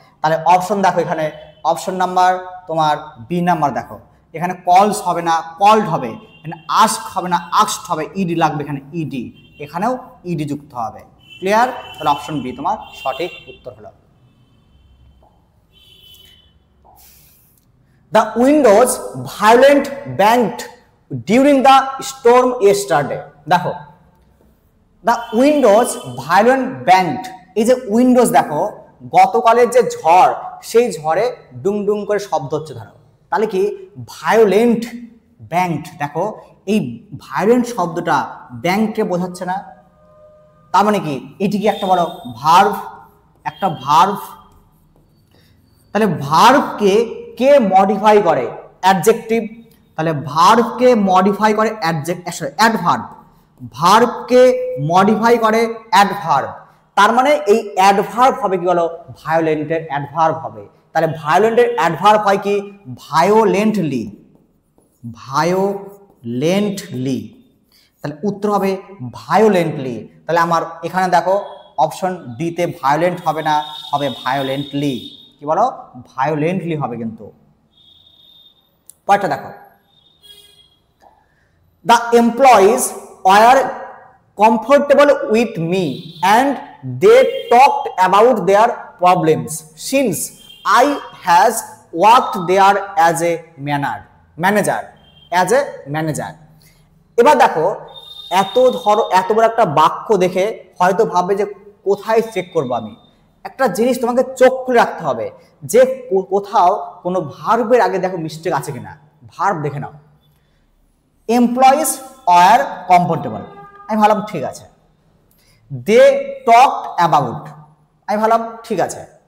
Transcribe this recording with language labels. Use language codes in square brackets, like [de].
[bn] তাহলে অপশন দেখো, এখানে অপশন নাম্বার তোমার বি নাম্বার দেখো, এখানে কলস হবে না কল্ড হবে, এখানে আস্ক হবে না আস্কড হবে, ইডি লাগবে এখানে ইডি, এখানেও ইডি যুক্ত হবে। ক্লিয়ার? তাহলে অপশন বি তোমার সঠিক উত্তর হলো। [en] The windows violent banged during the storm yesterday. [bn] দেখো [en] the windows violent banged, [bn] এই যে উইন্ডোজ দেখো গতকালের যে ঝড়, সেই ঝড়ে ডুং ডুং করে শব্দ হচ্ছে ধরো, তাহলে কি ভায়োলেন্ট ব্যাংকড, দেখো এই ভায়োলেন্ট শব্দটা ব্যাংককে বোঝাচ্ছে না, তার মানে কি এটি কি একটা বলো ভার্ব, একটা ভার্ব, তাহলে ভার্বকে কে মডিফাই করে অ্যাডজেক্টিভ, তাহলে ভার্বকে মডিফাই করে অ্যাডভার্ব, ভার্বকে মডিফাই করে অ্যাডভার্ব, তার মানে এই অ্যাডভার্ব হবে কি বলো ভায়োলেন্টের অ্যাডভার্ব হবে। তাহলে ভায়োলেন্টের অ্যাডভার্ব হয় কি ভায়োলেন্টলি, ভায়োলেন্টলি, তাহলে উত্তর হবে ভায়োলেন্টলি। তাহলে আমার এখানে দেখো অপশন ডি তে ভায়োলেন্ট হবে না, হবে ভায়োলেন্টলি, কি বলো ভায়োলেন্টলি হবে কিন্তু। পরেরটা দেখো, [en] the employees were comfortable with me and they talked about their problems since I has worked there as a manager, as a manager। [bn] এবার দেখো এত ধরো এত বড় একটা বাক্য দেখে হয়তো ভাববে যে কোথায় চেক করবো আমি, একটা জিনিস তোমাকে চোখ খুলে রাখতে হবে যে কোথাও কোনো ভার্বের আগে দেখো মিস্টেক আছে কিনা, ভার্ব দেখে নাও। এমপ্লয়িজ আর কমফোর্টেবল, আমি ভাবলাম ঠিক আছে, দে টকড অ্যাবাউট, আমি ভাবলাম ঠিক আছে।